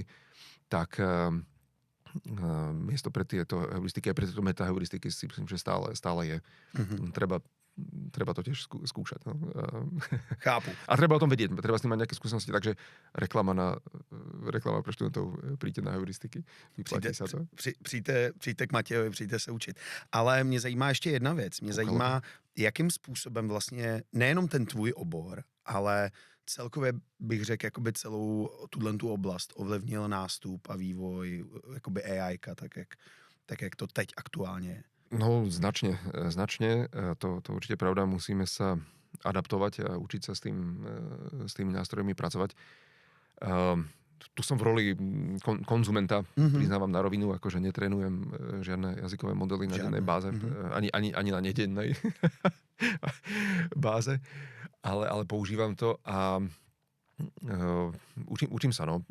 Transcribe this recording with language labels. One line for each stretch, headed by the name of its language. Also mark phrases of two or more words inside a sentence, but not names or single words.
Slovak: Tak miesto pre tieto heuristiky, aj pre tieto metaheuristiky si myslím, že stále je. Treba to tiež skúšať. No.
Czech: Chápu.
Slovak: A treba o tom vedieť, treba s tým mať nejaké skúsenosti, takže reklama pre študentov, príďte na heuristiky, vyplatí sa to.
Czech: Přijďte k Matějovi, přijďte se učit. Ale mě zajímá ještě jedna věc. Mě zajímá, jakým způsobem vlastně nejenom ten tvůj obor, ale celkově bych řekl, jakoby celou tu oblast ovlivnil nástup a vývoj jakoby AI-ka, tak jak to teď aktuálně je?
Slovak: No značne. To určite pravda. Musíme sa adaptovať a učiť sa s tými nástrojmi pracovať. Tu som v roli konzumenta, priznávam na rovinu, akože netrénujem žiadne jazykové modely na dennej báze, ani na nedennej báze, ale používam to a učím sa, no.